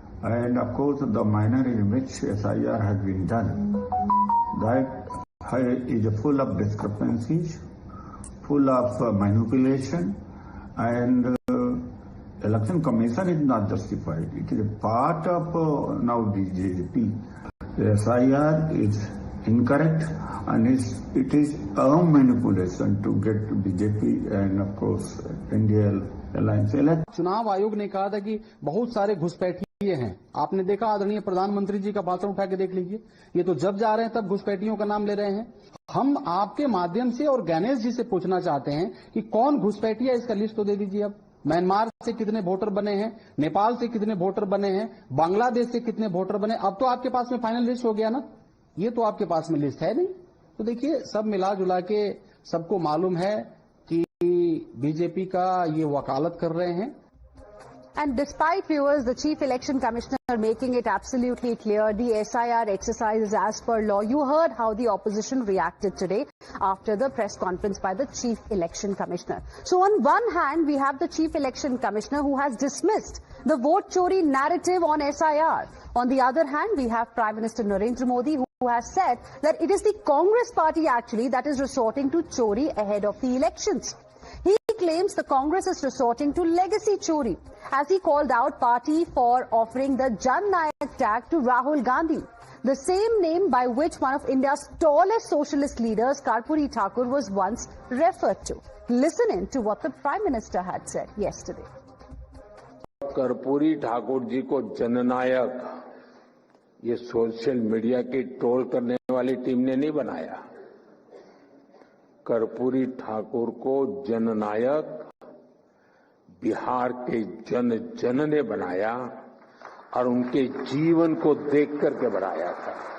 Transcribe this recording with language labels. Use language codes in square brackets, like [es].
[en] And of course, the manner in which S.I.R has been done, that is full of discrepancies, full of manipulation, and Election Commission is not justified. It is a part of now BJP. The S.I.R is incorrect and it is a manipulation to get BJP and of course India alliance elect. [hi] चुनाव आयोग ने कहा था कि बहुत सारे घुसपैठिए हैं। आपने देखा, आदरणीय प्रधानमंत्री जी का भाषण उठा के देख लीजिए। ये तो जब जा रहे हैं तब घुसपैठियों का नाम ले रहे हैं। हम आपके माध्यम से और गणेश जी से पूछना चाहते हैं कि कौन घुसपैठिया, इसका लिस्ट तो दे दीजिए। अब म्यांमार से कितने वोटर बने हैं, नेपाल से कितने वोटर बने हैं, बांग्लादेश से कितने वोटर बने। अब तो आपके पास में फाइनल लिस्ट हो गया ना, ये तो आपके पास में लिस्ट है नहीं। तो देखिए, सब मिला जुला के सबको मालूम है कि बीजेपी का ये वकालत कर रहे हैं। [en] And despite, viewers, the Chief Election Commissioner making it absolutely clear the S.I.R exercise is as per law, you heard how the opposition reacted today after the press conference by the Chief Election Commissioner. So on one hand, we have the Chief Election Commissioner who has dismissed the Vote Chori narrative on S.I.R. On the other hand, we have Prime Minister Narendra Modi who has said that it is the Congress party actually that is resorting to Chori ahead of the elections. He claims the Congress is resorting to legacy chori as he called out party for offering the Jan Nayak tag to Rahul Gandhi, the same name by which one of India's tallest socialist leaders, Karpuri Thakur, was once referred to. Listen in to what the Prime Minister had said yesterday. [hi] Karpoori Thakur ji को जननायक ये social media की troll करने वाली team ने नहीं बनाया। कर्पूरी ठाकुर को जननायक बिहार के जन जन ने बनाया और उनके जीवन को देख करके बनाया था।